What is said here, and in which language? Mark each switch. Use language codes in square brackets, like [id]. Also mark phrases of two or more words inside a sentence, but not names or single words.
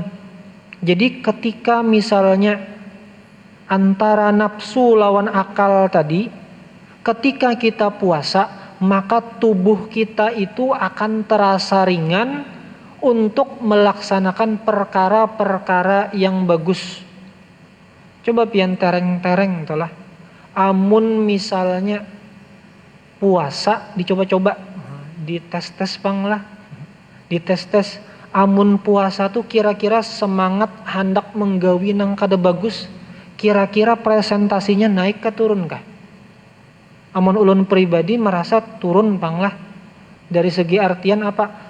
[id] Jadi ketika misalnya antara nafsu lawan akal tadi, ketika kita puasa, maka tubuh kita itu akan terasa ringan untuk melaksanakan perkara-perkara yang bagus. [bjn] Coba pian tereng-tereng itulah. Amun misalnya puasa dicoba-coba, dites-tes panglah. [id] Dites-tes. [bjn] Amun puasa tuh kira-kira semangat hendak menggawi nang kada bagus, kira-kira presentasinya naik ke turun kah? Amun ulun pribadi merasa turun panglah. [id] Dari segi artian apa?